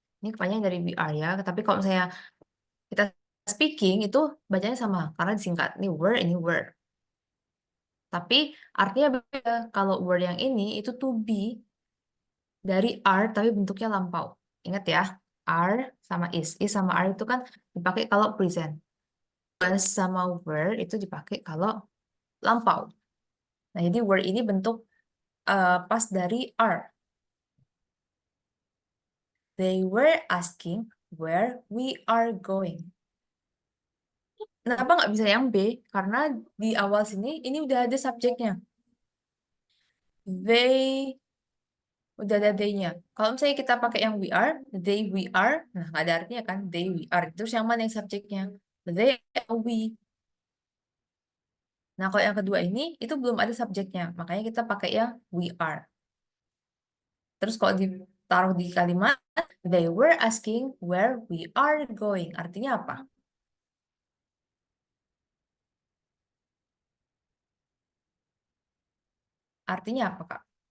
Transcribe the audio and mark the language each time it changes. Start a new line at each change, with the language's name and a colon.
Indonesian: Ini kepanjangan dari we are ya. Tapi kalau misalnya kita speaking itu bacanya sama karena disingkat. Ini were. Tapi artinya beda. Kalau were yang ini itu to be dari are tapi bentuknya lampau. Ingat ya, are sama is sama are itu kan dipakai kalau present. Was sama were itu dipakai kalau lampau. Nah, jadi were ini bentuk pas dari are.
English: They were asking where we are going.
Indonesian: Kenapa nggak bisa yang B? Karena di awal sini ini udah ada subjeknya. They udah ada they-nya. Kalau misalnya kita pakai yang we are, nah nggak ada artinya kan? They we are. Terus yang mana yang subjeknya? They atau we. Nah kalau yang kedua ini itu belum ada subjeknya, makanya kita pakai yang we are. Terus kalau ditaruh di kalimat they were asking where we are going, artinya apa? Artinya apa, Kak?